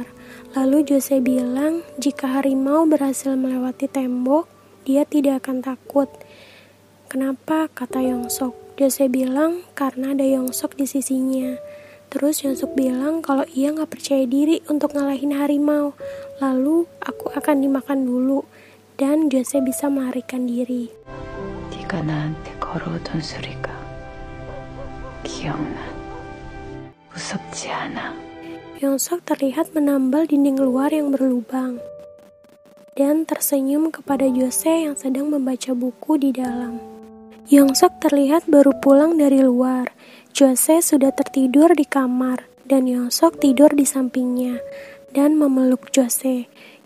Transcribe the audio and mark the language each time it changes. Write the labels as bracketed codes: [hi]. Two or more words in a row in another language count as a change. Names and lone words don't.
[id] Lalu Jose bilang, jika harimau berhasil melewati tembok, dia tidak akan takut. Kenapa? Kata Yongsok. Jose bilang, karena ada Yongsok di sisinya. Terus Yongsok bilang kalau ia gak percaya diri untuk ngalahin harimau. Lalu aku akan dimakan dulu. Dan Jose bisa melarikan diri. [ko] 네가 나한테 걸어오던 소리가 기억나. 무섭지 않아. [id] Yongsok terlihat menambal dinding luar yang berlubang. Dan tersenyum kepada Jose yang sedang membaca buku di dalam. Yongsok terlihat baru pulang dari luar. Jose sudah tertidur di kamar dan Yongsok tidur di sampingnya dan memeluk Jose.